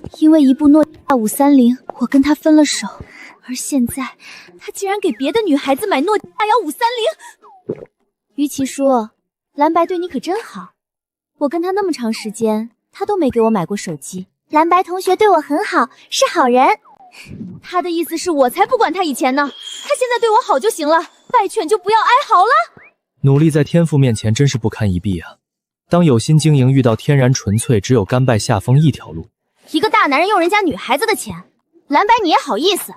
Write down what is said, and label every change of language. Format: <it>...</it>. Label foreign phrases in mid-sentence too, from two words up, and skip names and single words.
<zh>因為一部諾基亞530，我跟他分了手，而現在他竟然給別的女孩子買諾基亞530。於其叔，藍白對你可真好，我跟他那麼長時間，他都沒給我買過手機。藍白同學對我很好，是好人。他的意思是我才不管他以前呢，他現在對我好就行了， 败犬就不要哀嚎了。努力在天赋面前真是不堪一击啊！当有心经營遇到天然纯粹，只有甘拜下風一条路。一个大男人用人家女孩子的钱，蓝白你也好意思？</zh>